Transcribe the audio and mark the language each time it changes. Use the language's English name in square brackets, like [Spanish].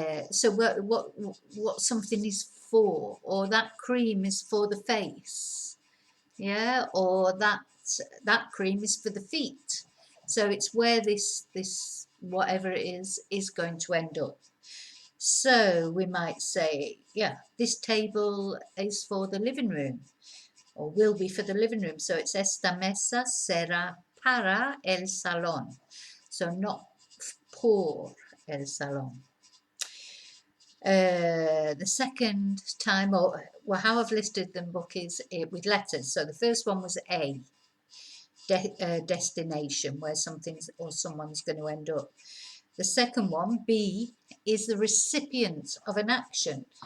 [English] So what something is for, or that cream is for the face, yeah, or that cream is for the feet. So it's where this whatever it is going to end up. So we might say, yeah, this table is for the living room, or will be for the living room. So it's [Spanish] esta mesa será para el salón. [English] So not [Spanish] por el salón. [English] The second time, or how I've listed them book is with letters. So the first one was A, destination, where something's or someone's going to end up. The second one, B, is the recipient of an action.